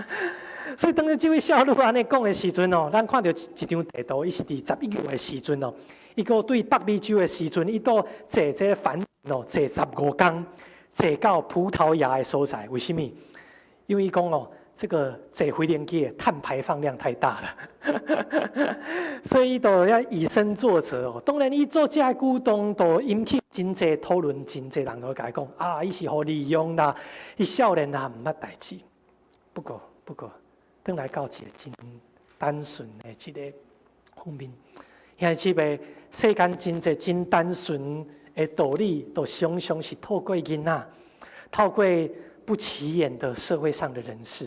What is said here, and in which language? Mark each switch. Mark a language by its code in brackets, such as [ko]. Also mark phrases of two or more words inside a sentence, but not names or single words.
[nan] 所以当时这位少女安尼讲的时阵哦，咱看到一张地图，伊是伫11月的时阵哦，伊个对北美洲的时阵，伊都坐这帆哦，坐15天，坐到葡萄牙的所在。为什么？因为伊讲哦，这个坐飞轮机的碳排放量太大了，所以都要以身作则哦。当然，伊做这举动都引起真侪讨论，真侪人都甲伊讲伊是互利用啦，伊少年啦毋捌代志。不过，转来到一个真单纯的一个方面，兄弟姊妹，世间真侪真单纯的道理，都常常是透过囡仔，透过不起眼的社会上的人士。